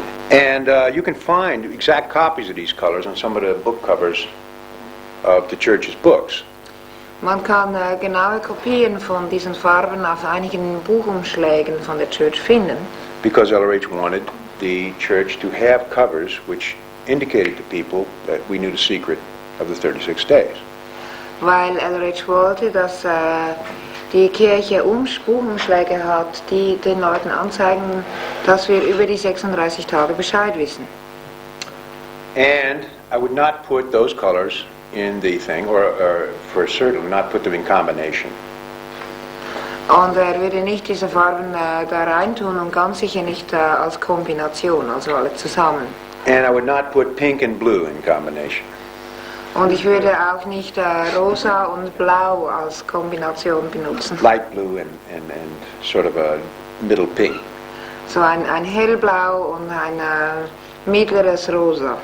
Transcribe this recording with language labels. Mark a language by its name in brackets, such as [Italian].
[English] And you can find exact copies of these colors on some of the book covers of the church's books. [German] Man kann genaue Kopien von diesen Farben auf einigen Buchumschlägen von der Church finden. [English] Because LRH wanted the church to have covers which indicated to people that we knew the secret of the 36 days. [German] Weil LRH wollte, dass die Kirche Buchumschläge hat, die den Leuten anzeigen, dass wir über die 36 Tage Bescheid wissen. [English] And I would not put those colors in the thing, or for certain not put them in combination. [German] Und er würde nicht diese Farben da reintun und ganz sicher nicht als Kombination, also alle zusammen. [English] And I would not put pink and blue in combination. [German] Und ich würde auch nicht rosa und blau als Kombination benutzen. [English] Light blue and sort of a middle pink. [German] So ein hellblau und ein mittleres rosa.